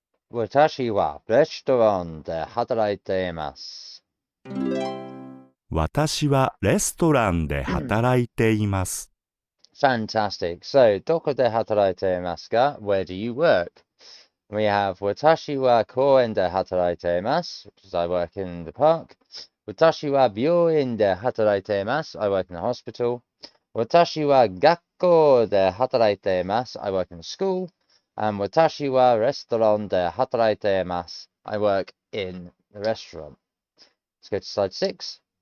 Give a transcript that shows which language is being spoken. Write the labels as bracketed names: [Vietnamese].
[Japanese] 私はレストランで働いています。私はレストランで働いています。 [English] Fantastic. [Japanese] So, どこで働いていますか? [English] Where do you work? We have [Japanese] 私は公園で働いています [English] which is I work in the park. [Japanese] 私は病院で働いています [English] I work in the hospital. [Japanese] 私は学校で働いています [English] I work in the school. And [Japanese] 私はレストランで働いています [English] I work in the restaurant. Let's go to slide 6.